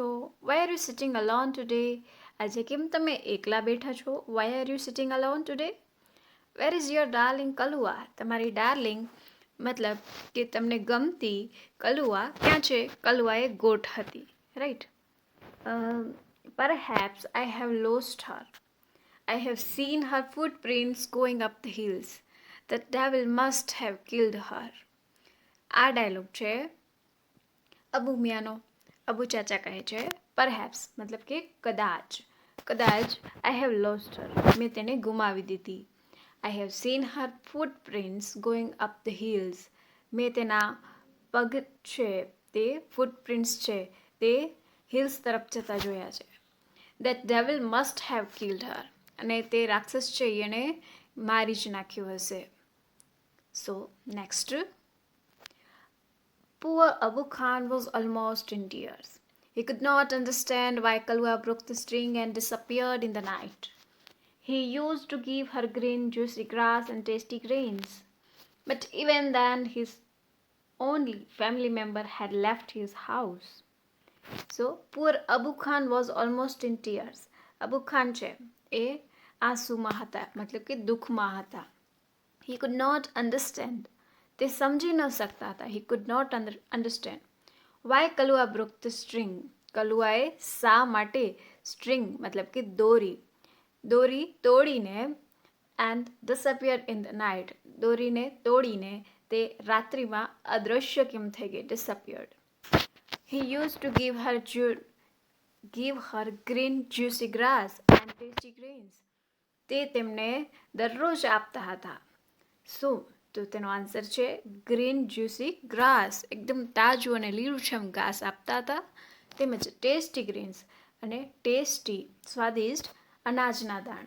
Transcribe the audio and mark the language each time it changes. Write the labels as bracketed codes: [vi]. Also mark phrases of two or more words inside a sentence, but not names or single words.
[en] Why are you sitting alone today? [gu] આજે કેમ તમે એકલા બેઠા છો? [en] Why are you sitting alone today? Where is your darling કલુઆ? [gu] તમારી ડાર્લિંગ મતલબ કે તમને ગમતી કલુઆ ક્યાં છે? કલુઆ એ ગોટ હતી, રાઈટ. [en] Perhaps I have lost her. I have seen her footprints going up the hills. The devil must have killed her. [gu] આ ડાયલોગ છે અબુ મિયાનો. અબુ ચાચા કહે છે પરહેપ્સ મતલબ કે કદાચ. કદાચ [en] I have lost her, [gu] મેં તેને ગુમાવી દીધી. [en] I have seen her footprints going up the hills, [gu] મેં તેના પગ છે તે ફૂટપ્રિન્ટ્સ છે તે હિલ્સ તરફ જતા જોયા છે. [en] That devil must have killed her. [gu] અને તે રાક્ષસ છે એને મારી જ નાખ્યું હશે. [en] So next. Poor Abu Khan was almost in tears. He could not understand why Kalua broke the string and disappeared in the night. He used to give her green juicy grass and tasty grains. But even then his only family member had left his house. So poor Abu Khan was almost in tears. [gu] Abu Khan છે એ આંસુમાં હતા, મતલબ કે દુઃખમાં હતા. [en] He could not understand. [gu] તે સમજી ન શકતા હતા. [en] He could not understand. Why Kalua broke the string. [gu] કલુઆએ શા માટે string મતલબ કે દોરી તોડીને [en] and disappeared in the night. [gu] દોરીને તોડીને તે રાત્રિમાં અદૃશ્ય કેમ થઈ ગઈ? [en] Disappeared. He used to give her green juicy grass and tasty grains. [gu] તે તેમને દરરોજ આપતા હતા. શું? તો તેનો આન્સર છે [en] green juicy grass, [gu] એકદમ તાજું અને લીલુંછમ ઘાસ આપતા હતા, તેમજ [en] tasty greens [gu] અને ટેસ્ટી સ્વાદિષ્ટ અનાજના દાણા.